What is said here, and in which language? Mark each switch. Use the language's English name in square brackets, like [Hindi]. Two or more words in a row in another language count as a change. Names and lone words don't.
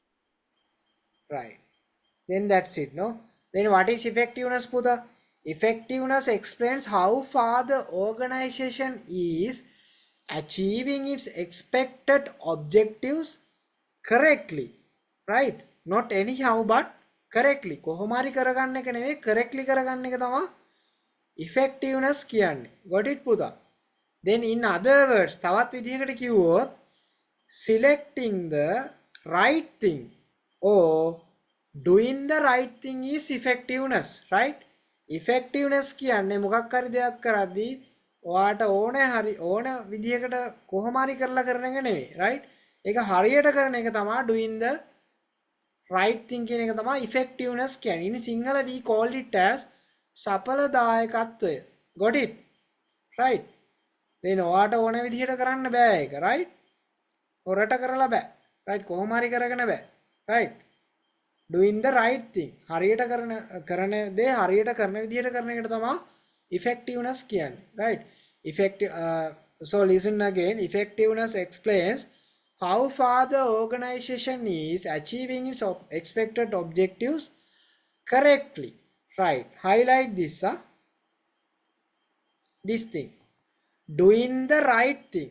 [English] Right. Then that's it, no? Then what is effectiveness, Pudha? Effectiveness explains how far the organization is achieving its expected objectives correctly. Right? Not anyhow, but correctly. [Sinhala] කොහොමාරි කරගන්න එක නෙවෙයි, correctly කරගන්න එක තමයි effectiveness කියන්නේ. [English] Got it, Pudha? Then in other words, [Sinhala] තවත් විදිහකට කිව්වොත් [English] selecting the right thing or doing the right thing is effectiveness, right? [Sinhala] Effectiveness කියන්නේ මොකක් හරි දෙයක් කරද්දී ඔයාට ඕන විදිහකට කොහොම හරි කරලා කරන එක නෙවෙයි, right? ඒක හරියට කරන එක තමයි [English] doing the right thing [Sinhala] කියන එක තමයි effectiveness කියන්නේ. [English] In Sinhala we call it as සඵලදායකත්වය. Got it? Right? then [Sinhala] ඔයාට ඕන විදිහට කරන්න බෑ ඒක, right? හොරට කරලා බෑ, right? කොහොම හරි කරගෙන බෑ, [English] right? doing the right thing, [Sinhala] හරියට කරන දේ හරියට කරන විදිහට කරන එකට තමයි effectiveness කියන්නේ, [English] right? So listen again. Effectiveness explains how far the organization is achieving its expected objectives correctly, right? Highlight this, this thing, doing the right thing.